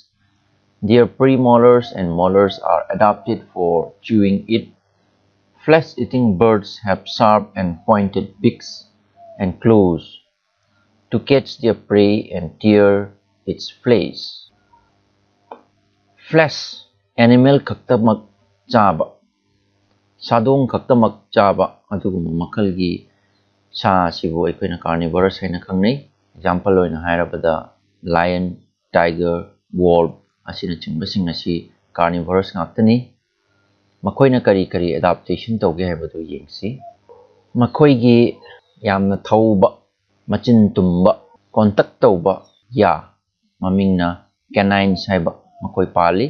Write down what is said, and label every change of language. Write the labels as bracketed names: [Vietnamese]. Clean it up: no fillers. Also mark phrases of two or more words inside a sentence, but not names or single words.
[English] Their premolars and molars are adapted for chewing it. Flesh-eating birds have sharp and pointed beaks and claws to catch their prey and tear its flesh. Flesh animal [Manipuri] khaktamak chaba sadong khaktamak chaba aduguma makalgi sa sibu aikoina carnivores haina khangnei. Example oina hairabada lion, tiger, wolf asina chingbasing asi carnivores ngaktani. Makoina kari adaptation tauge haibadu yengsi. Makoigi yamna thauba machin tumba contact tauba ya mamingna canines haiba makoi pali.